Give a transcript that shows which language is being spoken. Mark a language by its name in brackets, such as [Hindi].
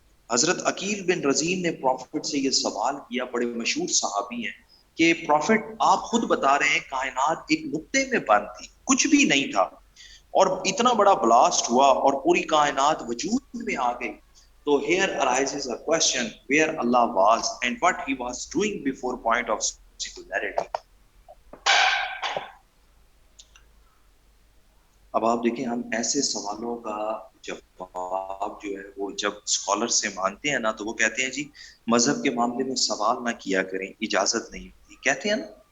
[Urdu] حضرت عقیل بن رزین نے پروفٹ سے یہ سوال کیا, بڑے مشہور صحابی ہیں, کہ پروفٹ آپ خود بتا رہے ہیں کائنات ایک نقطے میں بند تھی, کچھ بھی نہیں تھا, اور اتنا بڑا بلاسٹ ہوا اور پوری کائنات وجود میں آ گئی. [English] تو here arises a question where Allah was and what he was doing before point of singularity. [Urdu] اب آپ دیکھیں, ہم ایسے سوالوں کا جواب جو ہے وہ جب اسکالر سے مانگتے ہیں نا, تو وہ کہتے ہیں جی مذہب کے معاملے میں سوال نہ کیا کریں, اجازت نہیں ہوتی, کہتے ہیں نا.